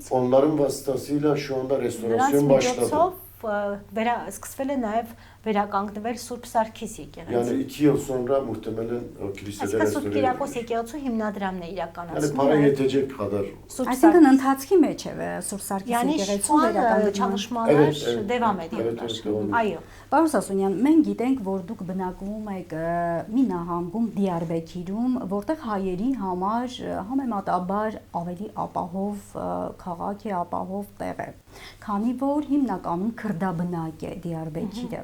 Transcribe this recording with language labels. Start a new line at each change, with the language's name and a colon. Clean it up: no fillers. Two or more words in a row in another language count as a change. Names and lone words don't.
Turkish: Onların vasıtasıyla şu anda
Armenian: նրանց
Turkish: restorasyon başladı.
Armenian: միջոցով սկսվել է նաև վերականգնվել Սուրբ Սարգիս
Turkish: Yani
Armenian: եկեղեցին։
Turkish: 2 yıl sonra muhtemelen o kilisede
Armenian: Այսինքն Սուրբ
Turkish: restore
Armenian: Կիրակոս
Turkish: edilir.
Armenian: եկեղեցու հիմնադրամն է
Turkish: Yani
Armenian: իրականացնում։
Turkish: para yetecek kadar.
Armenian: Սուրբ Այսինքն Սարգիս ընթացքի մեջ է Սուրբ Սարգիս
Turkish: Yani
Armenian: եկեղեցու
Turkish: şu an
Armenian: վերականգնման։
Turkish: çalışmalar Evet, devam evet, ediyorlar. evet, devam ediyor.
Armenian: Այո։ Պարոն Սասունյան, մենք գիտենք, որ դուք բնակվում եք մի նահանգում Դիարբեկիրում, որտեղ հայերի համար համեմատաբար ավելի ապահով քաղաք է, ապահով տեղ է, քանի որ հիմնականում քրդաբնակ է Դիարբեկիրը։